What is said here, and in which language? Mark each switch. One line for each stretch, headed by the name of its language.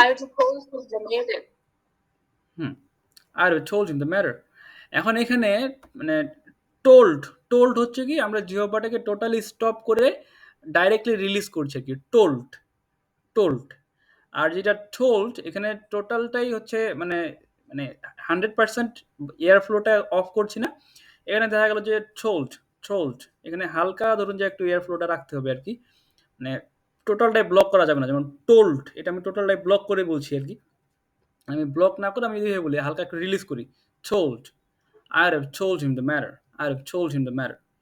English: I would have told him the matter. I would have told him the matter.
Bangla: এখন এখানে মানে told হচ্ছে কি, আমরা জিহ্বাটাকে টোটালি স্টপ করে ডাইরেক্টলি রিলিজ করছি আর কি, টোল্ড। আর যেটা টোল্ড, এখানে টোটালটাই হচ্ছে মানে মানে 100% এয়ার ফ্লোটা অফ করছি না। এখানে দেখা গেল যে টোল্ড, এখানে হালকা ধরুন যে একটু এয়ার ফ্লোটা রাখতে হবে আর কি, মানে টোটালটাই ব্লক করা যাবে না। যেমন টোল্ড, এটা আমি টোটালটাই ব্লক করে বলছি আর কি। আমি ব্লক না করে আমি যদি বলি হালকা একটু রিলিজ করি, told.
English: I'd have told him the matter. I'd have told him the matter.